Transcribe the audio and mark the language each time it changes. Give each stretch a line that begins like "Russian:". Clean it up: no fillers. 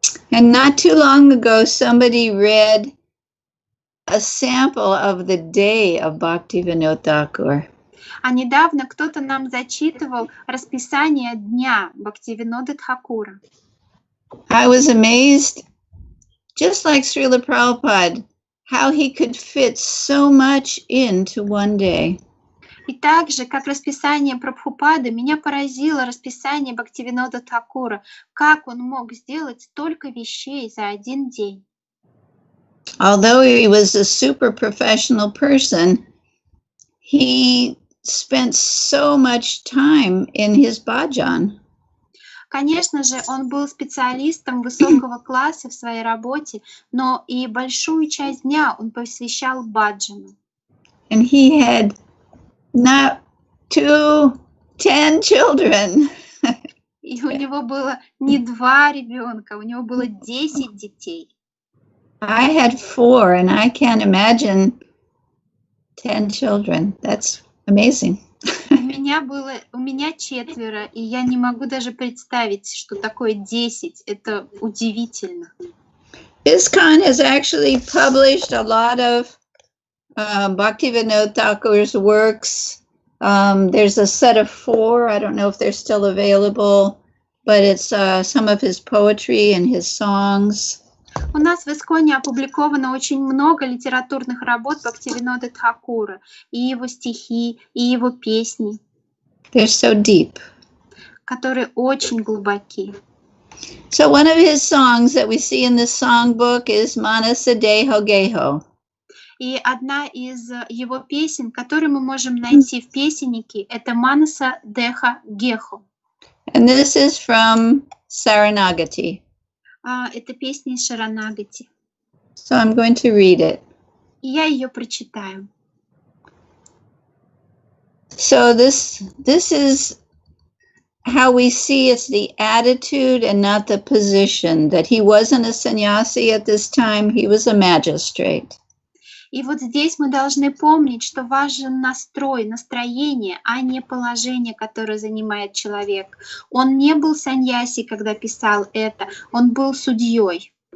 English: And not too long ago, somebody read a sample of the day of Bhaktivinoda Thakur.
Russian: А недавно кто-то нам зачитывал расписание дня Бхактивиноды Тхакура.
English: I was amazed, just like Шрилы Прабхупады, how he could fit so much into one day.
Russian: И так же, как расписание Прабхупады, меня поразило расписание Бхактивинода Тхакура, как он мог сделать столько вещей за один день.
English: Although he was a super professional person, he spent so much time in his bhajan.
Russian: Конечно же, он был специалистом высокого класса в своей работе, но и большую часть дня он посвящал баджану.
English: And he had not 10 children.
Russian: И у него было не 2 ребенка, у него было 10 детей.
English: I had 4, and I can't imagine 10 children. That's amazing.
Russian: У меня 4, и я не могу даже представить, что такое 10. Это удивительно.
English: ISKCON has actually published a lot of Bhaktivinoda Thakur's works. There's a set of 4. I don't know if they're still available, but it's some of his poetry and his songs.
Russian: У нас в ISKCON опубликовано очень много литературных работ Бхактивиноды Тхакура, и его стихи, и его песни.
English: They're so deep.
Russian: Которые очень глубоки.
English: So one of his songs that we see in this songbook is Manasa Deho Geho.
Russian: И одна из его песен, которую мы можем найти в песеннике, это Манаса Деха Гехо.
English: And this is from Saranagati.
Russian: Это песня из Шаранагати.
English: So I'm going to read it.
Russian: И я ее прочитаю.
English: So this is how we see it's the attitude and not the position, that he wasn't a sannyasi at this time, he was a magistrate.
Russian: И вот здесь мы должны помнить, что важен настрой, настроение, а не положение, которое занимает человек. Он не был саньяси, когда писал это, он был судьей.